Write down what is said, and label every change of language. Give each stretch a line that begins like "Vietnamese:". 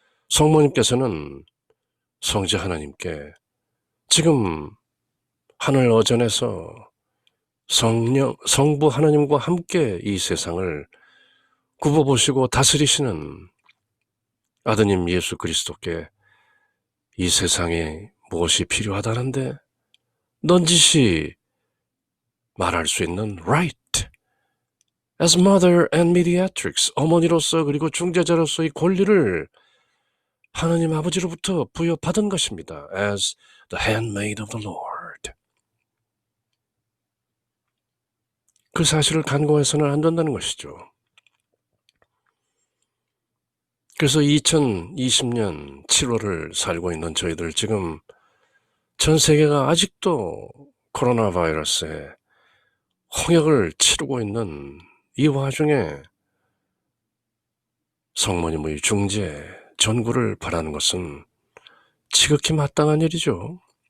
Korean: 성모님께서는 성자 하나님께 지금 하늘 어전에서 성부 하나님과 함께 이 세상을 굽어보시고 다스리시는 아드님 예수 그리스도께 이 세상에 무엇이 필요하다는데 넌지시 말할 수 있는
English: right as mother and mediatrix,
Korean: 어머니로서 그리고 중재자로서의 권리를 하나님 아버지로부터 부여받은 것입니다.
English: as the handmaid of the Lord.
Korean: 그 사실을 간과해서는 안 된다는 것이죠. 그래서 2020년 7월을 살고 있는 저희들, 지금 전 세계가 아직도 코로나 바이러스에 홍역을 치르고 있는 이 와중에 성모님의 중재, 전구를 바라는 것은 지극히 마땅한 일이죠.